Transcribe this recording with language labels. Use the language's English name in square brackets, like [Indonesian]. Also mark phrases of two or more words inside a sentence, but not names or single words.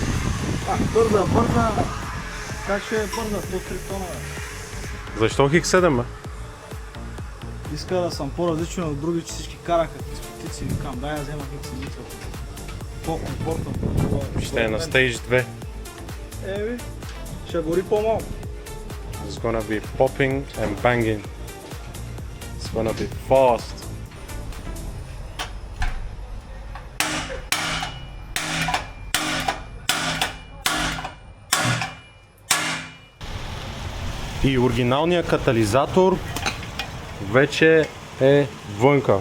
[Bulgarian] Бърза. Как ще е бърза? 103 тона, бе. Защо X7, бе? Иска да съм по-различен от други, че всички караха спотици. Викам, дай да взема X7. По-комфортно. Ще е на Stage 2. Еви, ще гори по-малко. [English] It's gonna be popping and banging. It's gonna be fast. [Bulgarian] И оригиналният катализатор вече е вънка.